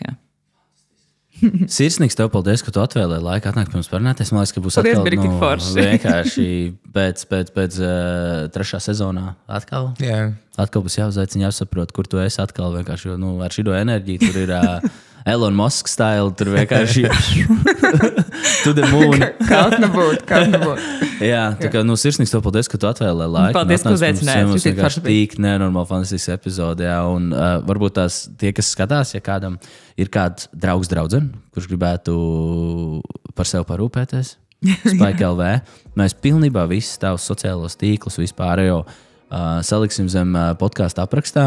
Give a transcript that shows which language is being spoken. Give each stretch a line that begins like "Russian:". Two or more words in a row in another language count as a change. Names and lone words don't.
Latvian: Sirsnīgs tev paldies, ka tu atvēlēji laiku atnākt pie mums parunāties. Man liekas, ka būs atkal vienkārši pēc 3. sezonā atkal. Atkal būs jāuzaicina, jāsaprot, kur tu esi atkal vienkārši, jo ar šito enerģiju tur ir Elon Musk style, tur vienkārši
English: to the moon.
Latvian: Kaut nebūt. Jā, tā kā sirsnīgs tev paldies, ka tu atvēlēji laiku. Paldies, ka uzaicināji. Mums vienkārši tik nenormāli fantastisks epizode, un varbūt tie, kas skatās, ja kādam ir kāds draugs draudzene, kurš gribētu par sevi parūpēties, Spike LV, mēs pilnībā visus tavus sociālos tīklus vispārējo saliksim zem podkāstu aprakstā.